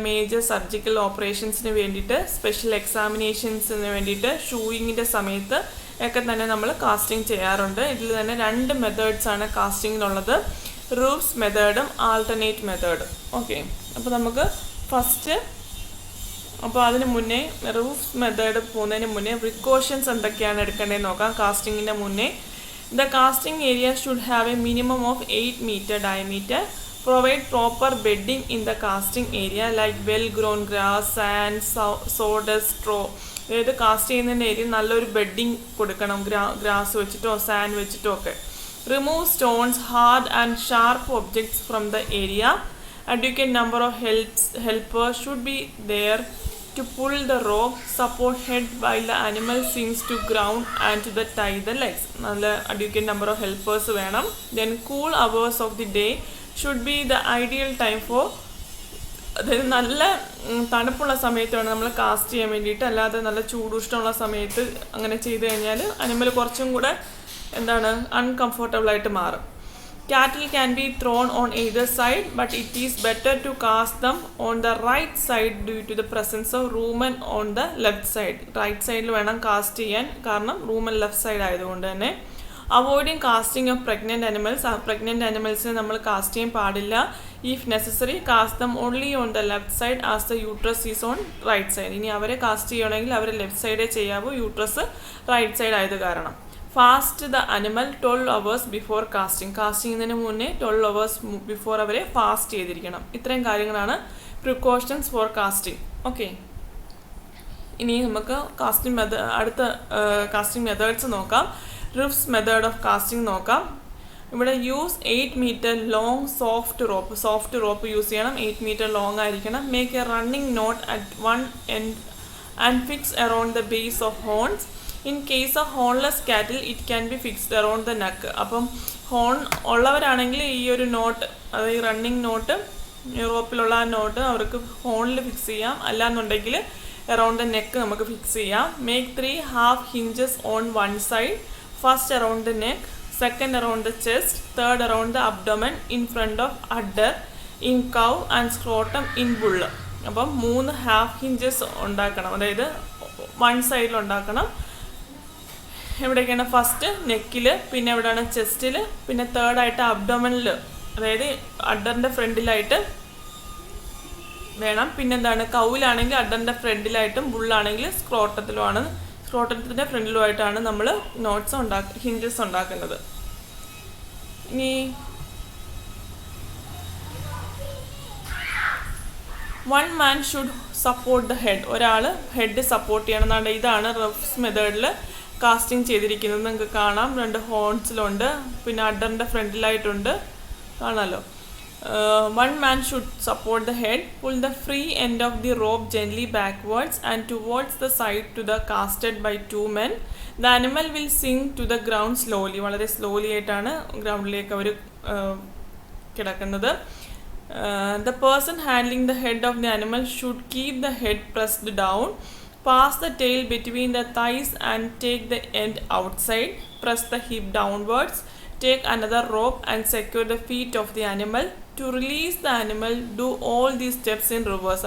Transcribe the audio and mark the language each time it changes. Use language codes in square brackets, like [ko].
[ml] Major surgical ഓപ്പറേഷൻസിന് വേണ്ടിയിട്ട്, special എക്സാമിനേഷൻസിന് വേണ്ടിയിട്ട്, ഷൂയിങ്ങിൻ്റെ സമയത്ത് ഒക്കെ തന്നെ നമ്മൾ കാസ്റ്റിംഗ് ചെയ്യാറുണ്ട്. ഇതിൽ തന്നെ രണ്ട് മെത്തേഡ്സാണ് കാസ്റ്റിങ്ങിനുള്ളത്, റൂഫ്സ് മെത്തേഡും ആൾട്ടർനേറ്റ് മെത്തേഡും. ഓക്കെ, അപ്പോൾ നമുക്ക് ഫസ്റ്റ് അതിന് മുന്നേ റൂഫ്സ് മെത്തേഡ് പോകുന്നതിന് മുന്നേ പ്രിക്കോഷൻസ് എന്തൊക്കെയാണ് എടുക്കേണ്ടതെന്ന് നോക്കാം. കാസ്റ്റിങ്ങിൻ്റെ മുന്നേ [en] The casting area should have a minimum of 8 meter diameter. Provide proper bedding in the casting area like well-grown grass, sand, sawdust, straw. [ml] അതായത് കാസ്റ്റ് ചെയ്യുന്നതിൻ്റെ ഏരിയ നല്ലൊരു ബെഡിങ് കൊടുക്കണം, ഗ്രാസ് വെച്ചിട്ടോ സാൻഡ് വെച്ചിട്ടോ ഒക്കെ. [en] Remove stones, hard and sharp objects from the area. Adequate number of helpers should be there to pull the rope, support head while the animal sinks to ground and to tie the legs. നല്ല adequate number of helpers വേണം. Then cool hours of the day should be the ideal time for, [ml] അതായത് നല്ല തണുപ്പുള്ള സമയത്ത് വേണം നമ്മൾ cast ചെയ്യാൻ വേണ്ടിയിട്ട്. അല്ലാതെ നല്ല ചൂടുഷ്ടമുള്ള സമയത്ത് അങ്ങനെ ചെയ്ത് കഴിഞ്ഞാൽ അനിമൽ കുറച്ചും കൂടെ അൺകംഫർട്ടബിൾ ആയിട്ട് മാറും. [en] Cattle can be thrown on either side, but it is better to cast them on the right side due to the presence of rumen on the left side. [ml] Right side വേണം cast ചെയ്യാൻ, കാരണം rumen left side ആയതുകൊണ്ട് തന്നെ. [en] Avoiding casting of pregnant animals. [ml] Pregnant animalsനെ നമ്മൾ cast ചെയ്യാൻ പാടില്ല. [en] If necessary, cast them only on the left side as the uterus is on right side. [ml] ഇനി അവരെ കാസ്റ്റ് ചെയ്യണമെങ്കിൽ അവരെ ലെഫ്റ്റ് സൈഡേ ചെയ്യാവൂ, യൂട്രസ് റൈറ്റ് സൈഡ് ആയത് കാരണം. [en] Fast the animal 12 hours before casting. [ml] Cast ചെയ്യുന്നതിന് മുന്നേ 12 hours ബിഫോർ അവരെ ഫാസ്റ്റ് ചെയ്തിരിക്കണം. ഇത്രയും കാര്യങ്ങളാണ് പ്രിക്കോഷൻസ് ഫോർ കാസ്റ്റിംഗ്. ഓക്കെ, ഇനി നമുക്ക് അടുത്ത കാസ്റ്റിംഗ് മെത്തേഡ്സ് നോക്കാം. റിഫ്സ് മെത്തേഡ് ഓഫ് കാസ്റ്റിംഗ് നോക്കാം. ഇവിടെ use 8 meter long soft rope use ചെയ്യണം. [en] 8 meter long ആയിരിക്കണം. Make a running knot at one end and fix around the base of horns. In case of hornless cattle it can be fixed around the neck. [ml] അപ്പം horn ഉള്ളവരാണെങ്കിൽ ഈ ഒരു not, അതായത് running not, റോപ്പിലുള്ള ആ not അവർക്ക് ഹോണിൽ fix ചെയ്യാം. അല്ലാന്നുണ്ടെങ്കിൽ അറൗണ്ട് ദ നെക്ക് നമുക്ക് ഫിക്സ് ചെയ്യാം. [en] Make 3 half hinges on one side. First around the neck, second around the chest, third around the abdomen, in front of udder, in cow and scrotum in bull. [ml] അപ്പം 3 half hinges ഉണ്ടാക്കണം, അതായത് one സൈഡിൽ ഉണ്ടാക്കണം. എവിടെയൊക്കെയാണ്? First നെക്കിൽ, പിന്നെ എവിടെയാണ്? ചെസ്റ്റിൽ, പിന്നെ തേർഡായിട്ട് അബ്ഡോമനിൽ, അതായത് അഡറിൻ്റെ ഫ്രണ്ടിലായിട്ട് വേണം. പിന്നെന്താണ്? കൗവിലാണെങ്കിൽ അഡറിൻ്റെ ഫ്രണ്ടിലായിട്ടും ബുള്ളാണെങ്കിൽ സ്ക്രോട്ടത്തിലുമാണ്, സ്ക്രോട്ടത്തിൻ്റെ ഫ്രണ്ടിലുമായിട്ടാണ് നമ്മൾ ഹിഞ്ചസ് ഉണ്ടാക്കുന്നത്. [en] ഇനി 1 man should support the head. [ml] ഒരാൾ ഹെഡ് സപ്പോർട്ട് ചെയ്യണം എന്നാണ്. ഇതാണ് റഫ്സ് മെത്തേഡിൽ കാസ്റ്റിംഗ് ചെയ്തിരിക്കുന്നത്. നിങ്ങൾക്ക് കാണാം, 2 ഹോൺസിലുണ്ട്, പിന്നെ അഡറിൻ്റെ ഫ്രണ്ടിലായിട്ടുണ്ട്, കാണാമല്ലോ. [en] 1 man should support the head. Pull the free end of the rope gently backwards and towards the side to the casted by 2 men. The animal will sink to the ground slowly. [ml] വളരെ slowly ആയിട്ടാണ് ഗ്രൗണ്ടിലേക്ക് അവർ കിടക്കുന്നത്. [en] The person handling the head of the animal should keep the head pressed down. Pass the tail between the thighs and take the end outside. Press the hip downwards. Take another rope and secure the feet of the animal. To release the animal, do all these steps in reverse.